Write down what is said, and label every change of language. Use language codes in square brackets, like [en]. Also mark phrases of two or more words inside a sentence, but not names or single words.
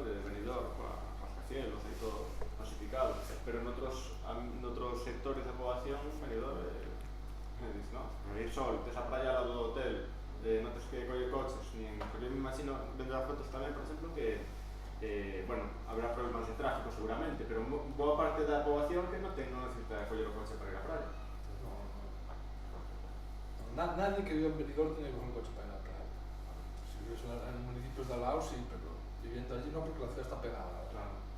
[gl] De Benidorm, coas rascacielos e todo masificado, pero noutros sectores da poboación, Benidorm, dices, no, ir sol, tes a praia ao lado do hotel, non tes que coller coches, porque eu me imagino, vendo as fotos tamén, por exemplo, que bueno, habrá problemas de tráfico seguramente, pero boa parte da poboación que non necesita coller o coche para ir á praia. [es] Nadie que viva en Benidorm tiene que coger un coche para ir a la playa. Si vives en municipios de al lado, sí, pero viviendo allí no, porque la ciudad está pegada. Claro.